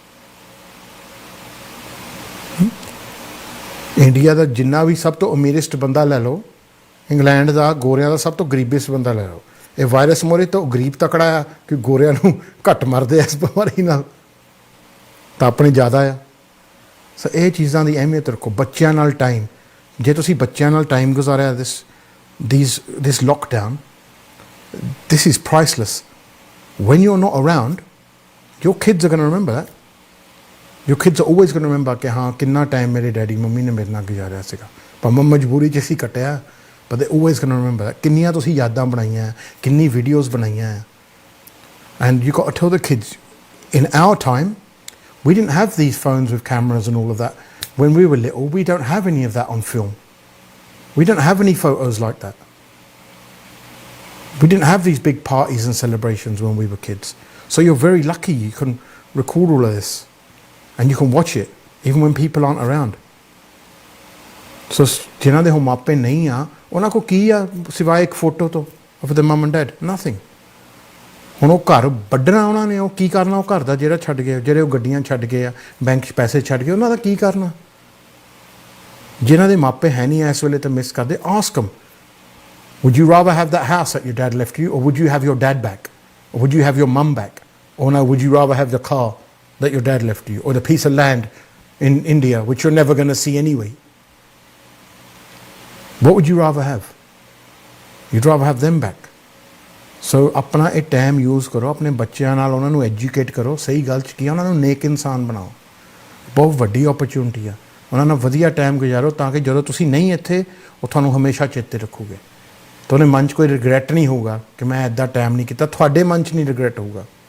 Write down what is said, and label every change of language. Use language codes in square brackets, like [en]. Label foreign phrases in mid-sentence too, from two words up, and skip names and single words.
[pa] ਇੰਡੀਆ ਦਾ ਜਿੰਨਾ ਵੀ ਸਭ ਤੋਂ ਅਮੀਰੈਸਟ ਬੰਦਾ ਲੈ ਲਓ, ਇੰਗਲੈਂਡ ਦਾ ਗੋਰਿਆਂ ਦਾ ਸਭ ਤੋਂ ਗਰੀਬੈਸਟ ਬੰਦਾ ਲੈ ਲਓ, ਇਹ ਵਾਇਰਸ ਮੋਰੇ ਤੋਂ ਗਰੀਬ ਤਕੜਾ ਆ ਕਿ ਗੋਰਿਆਂ ਨੂੰ ਘੱਟ ਮਰਦੇ ਆ ਇਸ ਬਿਮਾਰੀ ਨਾਲ, ਤਾਂ ਆਪਣੇ ਜ਼ਿਆਦਾ ਆ। ਸੋ ਇਹ ਚੀਜ਼ਾਂ ਦੀ ਅਹਿਮੀਅਤ ਰੱਖੋ। ਬੱਚਿਆਂ ਨਾਲ ਟਾਈਮ, ਜੇ ਤੁਸੀਂ ਬੱਚਿਆਂ ਨਾਲ ਟਾਈਮ ਗੁਜ਼ਾਰਿਆ [en] this lockdown, this is priceless. When you're not around, your kids are going to remember that. Your kids are always going to remember [pa] ਕਿ ਹਾਂ ਕਿੰਨਾ ਟਾਈਮ ਮੇਰੇ ਡੈਡੀ ਮੰਮੀ ਨੇ ਮੇਰੇ ਨਾਲ ਗੁਜ਼ਾਰਿਆ ਸੀਗਾ, ਭਾਵੇਂ ਮਜਬੂਰੀ 'ਚ ਅਸੀਂ ਕੱਟਿਆ, [en] but they're always going to remember that. [pa] ਕਿੰਨੀਆਂ ਤੁਸੀਂ ਯਾਦਾਂ ਬਣਾਈਆਂ, ਕਿੰਨੀ ਵੀਡੀਓਜ਼ ਬਣਾਈਆਂ। [en] And you got to tell the kids, in our time, we didn't have these phones with cameras and all of that. When we were little, we don't have any of that on film. We don't have any photos like that. We didn't have these big parties and celebrations when we were kids. So you're very lucky you can record all of this and you can watch it even when people aren't around. [pa] So ਜਿਨ੍ਹਾਂ ਦੇ ਹੁਣ ਮਾਪੇ ਨਹੀਂ ਆ, ਉਹਨਾਂ ਕੋਲ ਕੀ ਆ ਸਿਵਾਏ ਇੱਕ ਫੋਟੋ ਤੋਂ [en] of the mum and dad? Nothing. [pa] ਹੁਣ ਉਹ ਘਰ ਵੱਢਣਾ ਉਹਨਾਂ ਨੇ, ਉਹ ਕੀ ਕਰਨਾ ਉਹ ਘਰ ਦਾ ਜਿਹੜਾ ਛੱਡ ਗਏ, ਜਿਹੜੇ ਉਹ ਗੱਡੀਆਂ ਛੱਡ ਗਏ ਆ, ਬੈਂਕ 'ਚ ਪੈਸੇ ਛੱਡ ਗਏ, ਉਹਨਾਂ ਦਾ ਕੀ ਕਰਨਾ। ਜਿਨ੍ਹਾਂ ਦੇ ਮਾਪੇ ਹੈ ਨਹੀਂ ਇਸ ਵੇਲੇ ਤਾਂ ਮਿਸ ਕਰਦੇ, [en] ask them, would you rather have that house that your dad left you, or would you have your dad back, or would you have your mum back, or no, would you rather have the car that your dad left you, or the piece of land in India which you're never going to see anyway? What would you rather have? You'd rather have them back. [pa] ਸੋ ਆਪਣਾ ਇਹ ਟਾਈਮ ਯੂਜ਼ ਕਰੋ, ਆਪਣੇ ਬੱਚਿਆਂ ਨਾਲ ਉਹਨਾਂ ਨੂੰ ਐਜੂਕੇਟ ਕਰੋ, ਸਹੀ ਗੱਲ 'ਚ ਕੀ ਉਹਨਾਂ ਨੂੰ ਨੇਕ ਇਨਸਾਨ ਬਣਾਓ। ਬਹੁਤ ਵੱਡੀ ਓਪਰਚੁਨਿਟੀ ਆ, ਉਹਨਾਂ ਨਾਲ ਵਧੀਆ ਟਾਈਮ ਗੁਜ਼ਾਰੋ ਤਾਂ ਕਿ ਜਦੋਂ ਤੁਸੀਂ ਨਹੀਂ ਇੱਥੇ, ਉਹ ਤੁਹਾਨੂੰ ਹਮੇਸ਼ਾ ਚੇਤੇ ਰੱਖੋਗੇ। ਤੁਹਾਡੇ ਮਨ 'ਚ ਕੋਈ ਰਿਗਰੈਟ ਨਹੀਂ ਹੋਊਗਾ ਕਿ ਮੈਂ ਇੱਦਾਂ ਟਾਈਮ ਨਹੀਂ ਕੀਤਾ, ਤੁਹਾਡੇ ਮਨ 'ਚ ਨਹੀਂ ਰਿਗਰੈਟ ਹੋਊਗਾ।